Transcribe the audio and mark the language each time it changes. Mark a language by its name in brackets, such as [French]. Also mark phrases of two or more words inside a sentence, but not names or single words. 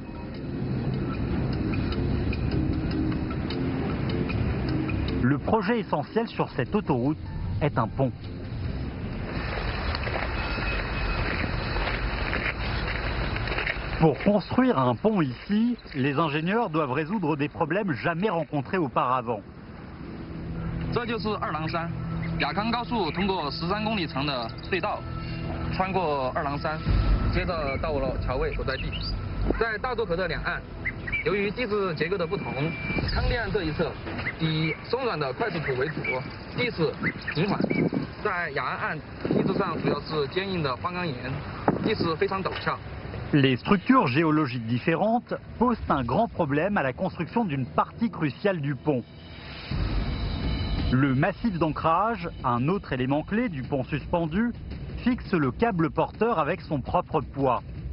[French] Le projet essentiel sur cette autoroute est un pont. Pour construire un pont ici, les ingénieurs doivent résoudre des problèmes jamais rencontrés auparavant. [Chinese] 这就是二郎山，雅康高速通过13公里长的隧道，穿过二郎山，接着到了桥位所在地。在大渡河的两岸，由于地质结构的不同，康定岸这一侧以松软的快速土为主，地势平缓；在雅安岸地质上主要是坚硬的花岗岩，地势非常陡峭。 [French] Les structures géologiques différentes posent un grand problème à la construction d'une partie cruciale du pont. Le massif d'ancrage, un autre élément clé du pont suspendu, fixe le câble porteur avec son propre poids.